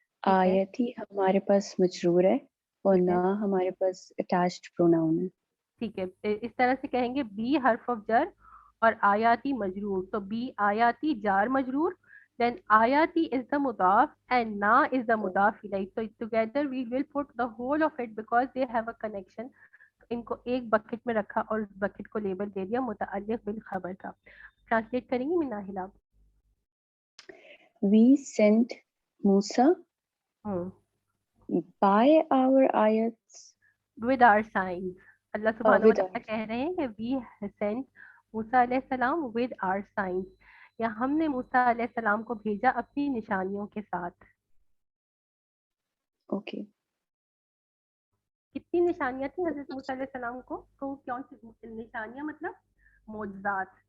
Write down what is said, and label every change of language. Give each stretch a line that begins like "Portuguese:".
Urdu: آیتی ہمارے پاس مجرور ہے, اور ٹھیک ہے. نا ہمارے پاس اٹیچڈ پروناؤن ہے. ٹھیک ہے, اس طرح سے کہیں گے بی حرف آف جر اور آیاتی مجرور. تو بی آیاتی جار مجرور,
English: then آیاتی is the مضاف and نا is the مضاف الیہ. So together we will put the whole of it because they have a connection.
Urdu: ان کو ایک بکٹ میں رکھا اور اس بکٹ کو لیبل دے دیا متعلق بالخبر کا. ٹرانسلیٹ کریں گی مناہل آپ؟
English: We sent Musa by our ayats with our signs.
Urdu: اللہ سبحانہ
English: with
Urdu: وتعالیٰ کہہ رہے ہیں کہ
English: we sent موسیٰ علیہ السلام with our signs,
Urdu: یا ہم نے موسیٰ علیہ السلام کو بھیجا اپنی نشانیوں کے ساتھ.
English: okay.
Urdu: کتنی نشانیاں تھیں حضرت موسیٰ علیہ السلام کو؟ کون سی نشانیاں؟ مطلب معجزات.